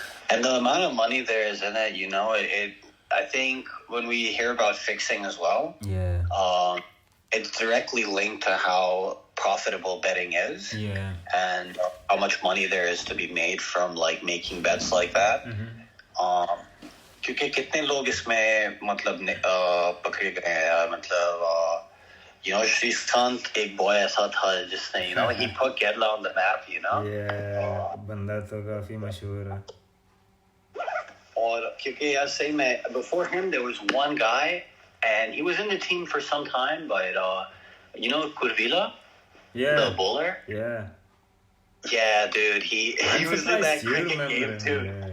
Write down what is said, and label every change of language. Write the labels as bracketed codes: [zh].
[en] And the amount of money there is in it, I think when we hear about fixing as well, it's directly linked to how profitable betting is, and how much money there is to be made from like making bets like that. [hi] क्योंकि कितने लोग इसमें पकड़े गए हैं, मतलब Shrikant एक boy ऐसा था जिसने [en] he put Kerala on the map, [hi] Yeah, बंदा तो काफी मशहूर है. और क्योंकि यार सही में, [en] before him there was one guy and he was in the team for some time, but Kurvila, the bowler, yeah, dude, he was in that cricket game too.